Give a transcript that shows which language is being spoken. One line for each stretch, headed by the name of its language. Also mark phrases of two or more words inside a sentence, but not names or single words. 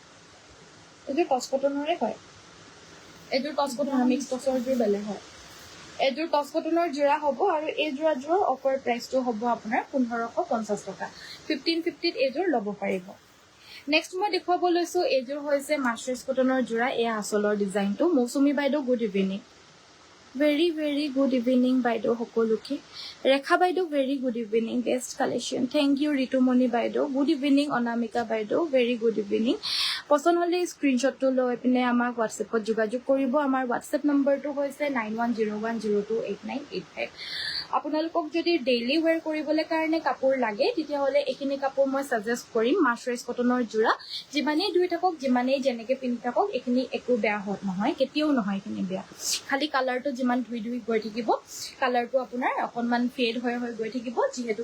Assamese: এইযোৰ টছ কটনৰে হয় এইযোৰ টছ কটনৰ মিক্স টছৰ যোৰ বেলেগ হয় এযোৰ টচ কটনৰ যোৰা হ'ব আৰু এই যোৰাযোৰৰ
English: offer priceto
Assamese: হ'ব আপোনাৰ 1550 টকা 1550 এযোৰ ল'ব পাৰিব নেক্সট মই দেখুৱাব লৈছো এযোৰ হৈছে মাছৰাইজ কটনৰ যোৰা এয়া আচলৰ ডিজাইনটো মৌচুমী বাইদেউ
English: good evening very very good evening
Assamese: বাইদেউ সকলোকে ৰেখা বাইদেউ
English: very good evening best collection thank you
Assamese: ঋতুমণি বাইদেউ
English: good evening
Assamese: অনামিকা বাইদেউ
English: very good evening
Assamese: পছন্দ হলে স্ক্ৰিনশ্বটটো লৈ পিনে আমাক WhatsAppত যোগাযোগ কৰিব আমাৰ WhatsApp নম্বৰটো হৈছে 9101028985 আপোনালোকক যদি
English: daily wear
Assamese: কৰিবলৈ কাৰণে কাপোৰ লাগে তেতিয়া হলে এখিনি কাপোৰ মই সাজেষ্ট কৰিম মাছৰাইজ কটনৰ যোৰা যিমানেই ধুই থাকক যিমানেই যেনেকে পিন্ধি থাকক এখিনি একো বেয়া হত নহয় কেতিয়াও নহয় এখিনি বেয়া খালি কালাৰটো যিমান ধুই ধুই গৈ থাকিব কালাৰটো আপোনাৰ অকনমান ফেড হৈ গৈ থাকিব যেহেতু